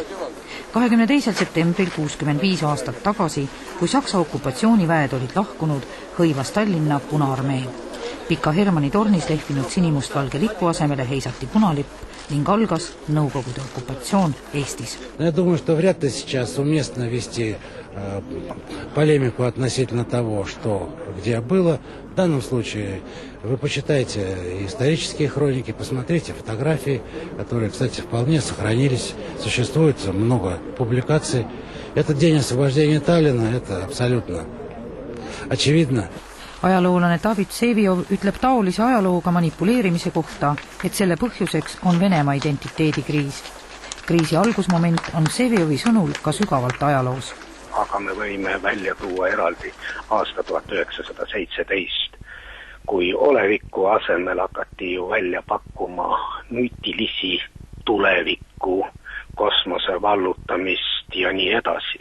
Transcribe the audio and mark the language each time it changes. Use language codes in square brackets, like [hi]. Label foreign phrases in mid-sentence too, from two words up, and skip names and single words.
[et] 22. septembril 65 aastat tagasi, kui Saksa okupatsiooniväed olid lahkunud, hõivas Tallinna Punaarmee. Pika Hermanni tornis lehvinud sinimustvalge lipu asemele heisati punalipp ning algas Nõukogude okupatsioon Eestis. [ru] Я думаю, что вряд ли сейчас уместно вести полемику относительно того, что где было. В данном случае вы почитайте исторические хроники, посмотрите фотографии, которые, кстати, вполне сохранились. Существует много публикаций. Этот день освобождения Таллина, это абсолютно очевидно. [et] Ajaloolane David Vsevioi ütleb taolise ajalooga manipuleerimise kohta, et selle põhjuseks on Venemaa identiteedikriis. Kriisi algusmoment on Vsevioi sõnul ka sügavalt ajaloos. Aga me võime välja tuua eraldi aasta 1917, kui oleviku asemel hakati ju välja pakkuma nutilisi tulevikku, kosmose vallutamist ja nii edasi.